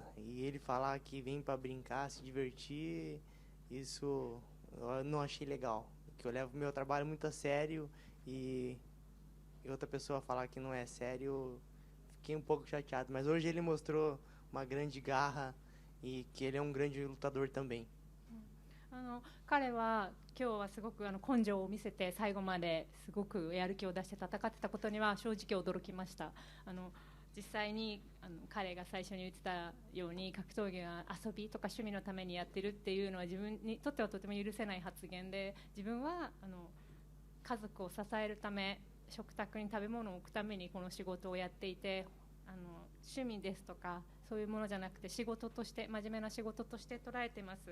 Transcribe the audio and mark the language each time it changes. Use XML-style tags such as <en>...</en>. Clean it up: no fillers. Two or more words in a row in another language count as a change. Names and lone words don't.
<pt>E ele falar que vem para brincar, se divertir, isso eu não achei legal. Que eu levo meu trabalho muito a sério e outra pessoa falar que não é sério, fiquei um pouco chateado. Mas hoje ele mostrou uma grande garra e que ele é um grande lutador também.</pt> <ja>彼は今日はすごく根性を見せて最後まですごくやる気を出して戦ってたことには正直驚きました。実際に彼が最初に言ってたように格闘技が遊びとか趣味のためにやってるっていうのは自分にとってはとても許せない発言で、自分は家族を支えるため、食卓に食べ物を置くためにこの仕事をやっていて、趣味ですとかそういうものじゃなくて仕事として、真面目な仕事として捉えてます。</ja>